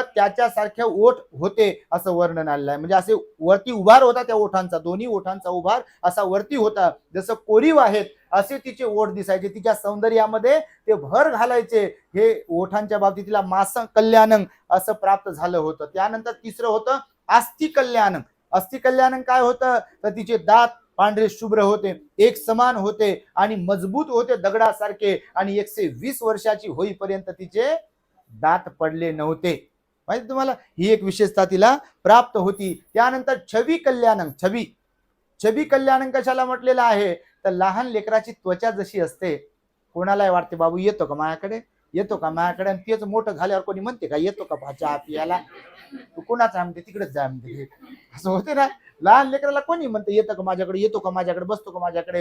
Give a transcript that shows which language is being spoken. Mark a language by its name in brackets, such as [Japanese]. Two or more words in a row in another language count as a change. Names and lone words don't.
[Marathi] त्याच्यासारख्या ओठ होते असं वर्णन आलेलं आहे. म्हणजे असे वरती उभार होता त्या ओठांचा, दोन्ही ओठांचा उभार असा वरती होता, जसं कोरीव आहेत असे तिचे ओठ दिसायचे. तिच्या सौंदर्यामध्ये ते भर घालायचे. हे ओठांच्या बाबतीत तिला मास कल्याणं असं प्राप्त झालं होतं. त्यानंतर तिसरं होतं आस्थी कल्याणं. अस्थि कल्याणं काय होतं, तर तिचे दात पांढरे शुभ्र होते, एक समान होते आणि मजबूत होते दगडासारखे. आणि 120 वर्षाची होईपर्यंत तिचे दात पडले नव्हते. माहिती तुम्हाला, ही एक विशेषता तिला प्राप्त होती. त्यानंतर छवी कल्याणं. छवी कल्याणं कशाला म्हटलेलं आहे, तर लहान लेकराची त्वचा जशी असते, कोणालाही वाटते बाबू येतो का माझ्याकडे, येतो का माझ्याकडे, आणि तेच मोठं झाल्यावर कोणी म्हणते का येतो का चहा पियाला, तू कोणाचा म्हणते तिकडेच जा म्हणते, असं होते ना. लहान लेकराला कोणी म्हणते येतं का माझ्याकडे, येतो का माझ्याकडे, बसतो का माझ्याकडे.